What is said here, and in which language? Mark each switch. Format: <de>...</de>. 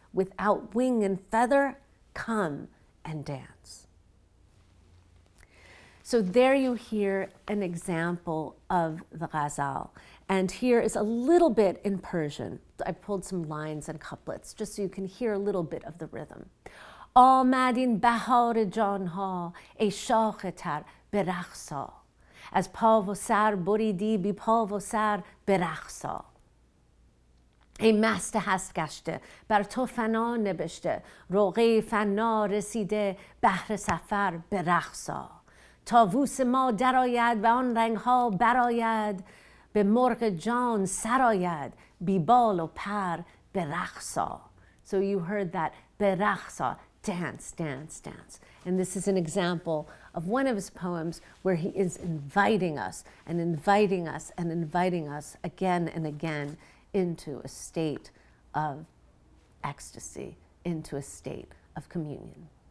<en>without wing and feather, come and dance. So there you hear an example of the ghazal. And here is a little bit in Persian. I pulled some lines and couplets just so you can hear a little bit of the rhythm.</en> <fa>آمد این بهار جانها ای شاخ تر به رقصا از پا و سر بریدی بی پا و سر به رقصا ای مست هست گشته بر تو فنا نبشته روغه فنا رسیده بحر سفر به رقصا طاووس ما درآید و آن رنگها برآید به مرغ جان سرآید بی بال و پر به رقصا.</fa> <en>So you heard that</en> <fa>به رقصا,</fa> <en>dance, dance, dance. And this is an example of one of his poems where he is inviting us and inviting us and inviting us again and again into a state of ecstasy, into a state of communion.</en>